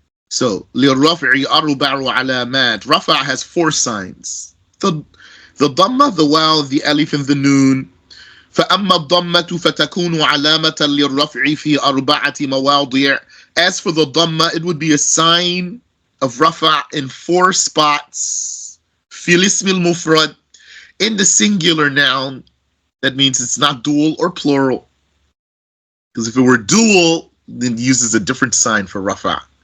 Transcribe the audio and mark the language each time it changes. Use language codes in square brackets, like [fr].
[ar] So للرفع أربع علامات. [en] Rafa has 4 signs. The Dammah, the Waw, the Alif, and the Noon. [ar] فأما الضمة فتكون علامة للرفع في 4 مواضع. [en] As for the Dammah, it would be a sign of Rafa in 4 spots. [ar] في الاسم المفرد, [en] in the singular noun. That means it's not dual or plural. Because if it were dual, then it uses a different sign for Rafa.